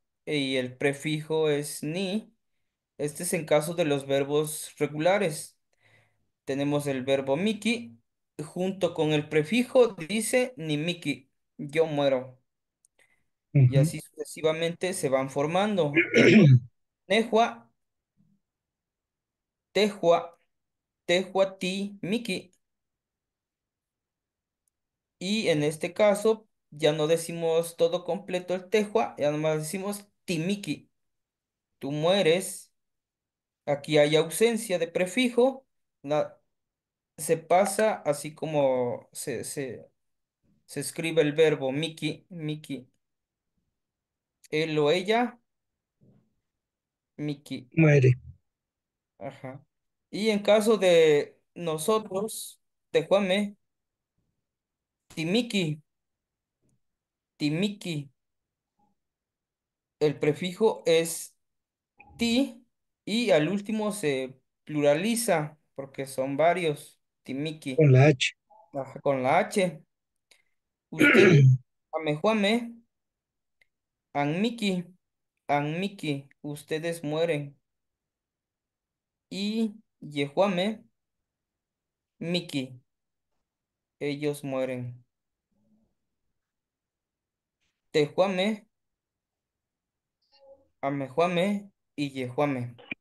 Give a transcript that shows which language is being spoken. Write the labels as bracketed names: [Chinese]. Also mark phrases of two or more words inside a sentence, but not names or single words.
[Spanish] Y el prefijo es ni. Este es en caso de los verbos regulares. Tenemos el verbo miki. Junto con el prefijo dice [Nahuatl languages] ni miki. [Spanish] Yo muero. Y Ujú. así sucesivamente se van formando. Entonces, [Nahuatl languages] nehua, tehua, tehuati, [Spanish] miki. Y en este caso ya no decimos todo completo el tehua, ya nomás decimos timiki. Tú mueres. Aquí hay ausencia de prefijo. Se pasa así como se escribe el verbo [Nahuatl languages] miki, miki. [Spanish] Él o ella, miki. Muere. Ajá. Y en caso de nosotros, [Nahuatl languages] tejuame, timiki, timiki. [Spanish] El prefijo es ti y al último se pluraliza porque son varios. Timiki. Con la H. Ajá, con la H. Ustedes, [Nahuatl languages] amejuame, anmiki, anmiki. [Spanish] Ustedes mueren. Y [Nahuatl languages] yejuame, miki. [Spanish] Ellos mueren. [Nahuatl languages] Tejuame, amejuame y yejuame.